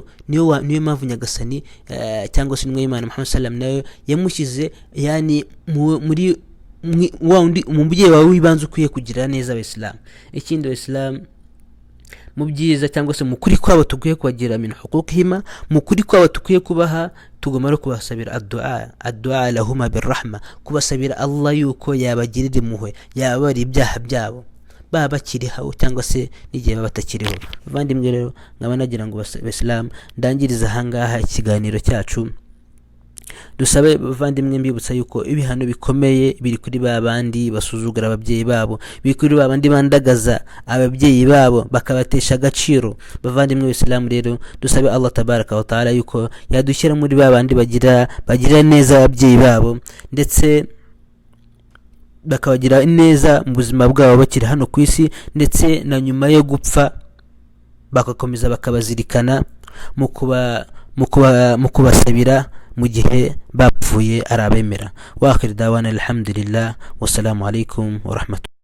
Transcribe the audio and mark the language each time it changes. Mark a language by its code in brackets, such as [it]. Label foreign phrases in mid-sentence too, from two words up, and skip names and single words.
[rw] Niyo mpamvu nyagasani cyangwa se intumwa y'Imana Muhammad sallam nayo yamushyize yani muri wundi umubyeyi wawe wibanze ukwiye kugira neza Abayisilamu. Ikindi Abayisilamu mu byiza cyangwa se mukuri kwabo tukwiye kubagira [ar] من حقوقهما, [rw] mukuri kwabo tukwiye kubaha, tugomba no kubasabira [ar] الدعاء لهما بالرحمة, [rw] kubasabira Allah yuko yabagirira impuhwe, yababara ibyaha byabo baba bakiriho cyangwa se n'igihe baba batakiriho. Bavandimwe rero, nkaba nagira ngo Abayisilamu ndangiriza ahangaha ikiganiro cyacu. Dusabe bavandimwe mbibutsa yuko ibihano bikomeye biri kuri babandi basuzugura ababyeyi babo, biri kuri babandi bandagaza ababyeyi babo bakabatesha agaciro. Bavandimwe b'Islamu rero, dusabe Allah [ar] تبارك وتعالى [rw] yuko yadushyira muri babandi bagira neza ababyeyi babo, ndetse bakabagira neza mu buzima bwabo bakiri hano ku isi, ndetse na nyuma yo gupfa bakakomeza bakabazirikana mu kubasabira mu gihe bapfuye ari abemera. [ar] وآخر دعوانا الحمد لله، والسلام عليكم ورحمة الله.